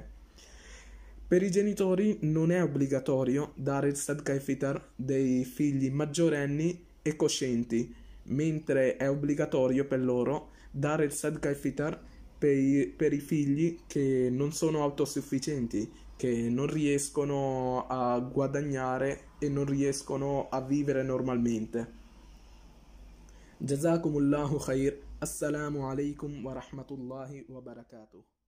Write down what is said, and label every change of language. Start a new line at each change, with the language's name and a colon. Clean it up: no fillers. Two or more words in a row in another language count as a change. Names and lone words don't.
Italian: Per i genitori non è obbligatorio dare il Sadqa e Fitar dei figli maggiorenni e coscienti, mentre è obbligatorio per loro dare il Sadqa e Fitar per i figli che non sono autosufficienti, che non riescono a guadagnare e non riescono a vivere normalmente.
Arabic: جزاكم الله خير. السلام عليكم و رحمة الله و بركاته.